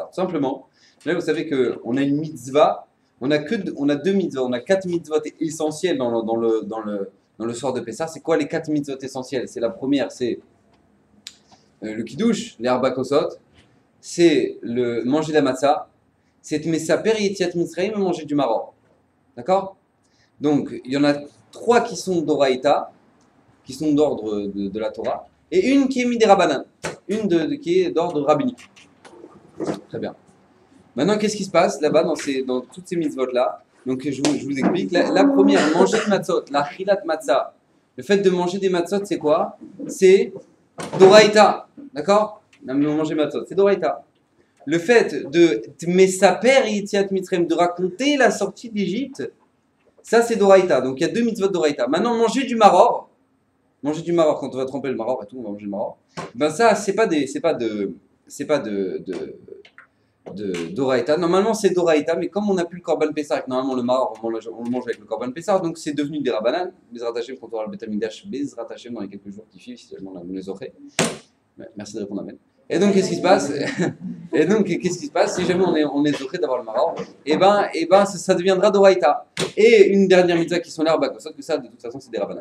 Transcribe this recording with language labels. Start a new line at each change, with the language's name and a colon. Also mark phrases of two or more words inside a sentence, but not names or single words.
French: Tout simplement, là vous savez qu'on a une mitzvah, on a deux mitzvahs, on a 4 mitzvahs essentiels dans le soir de Pessah. C'est quoi les 4 mitzvahs essentiels? C'est la première, c'est le kiddush, les
Hebrew: ארבע כוסות,
French: c'est le manger la matzah, c'est
Hebrew: מספר יציאת מצרים
French: et manger du maror. D'accord? Donc, il y en a 3 qui sont d'Oraïta, qui sont d'ordre de la Torah, et une qui est midérabanan, qui est d'ordre rabbinique. Très bien. Maintenant, qu'est-ce qui se passe là-bas dans toutes ces mitzvot-là? Donc, je vous explique. La première, manger de matzot, la
Hebrew: אכילת מצה.
French: Le fait de manger des matzot, c'est quoi? C'est d'Oraïta. D'accord? Manger matzot, c'est d'Oraïta. Le fait de
Hebrew: מספר יציאת מצרים,
French: de raconter la sortie d'Égypte, ça c'est d'Oraïta, donc il y a 2 mitzvot d'Oraïta. Maintenant, manger du maror quand on va tremper le maror et tout, on va manger le maror. Ben ça, c'est pas d'Oraïta. Normalement c'est d'Oraïta, mais comme on n'a plus le
Hebrew: קרבן פסח,
French: normalement le maror on le mange avec le
Hebrew: קרבן פסח,
French: donc c'est devenu des rabanan.
Hebrew: בעזרת השם
French: quand on aura le
Hebrew: בית המקדש, בעזרת השם
French: dans les quelques jours qui suivent, si seulement on les aurait. Merci de répondre, amen. Et donc, qu'est-ce qui se passe? Si jamais on est zoché d'avoir le maror? Ça deviendra d'Oraïta. Et une dernière mitzvah qui sont les
Hebrew: ארבע כוסות,
French: que ça, de toute façon, c'est des rabanan.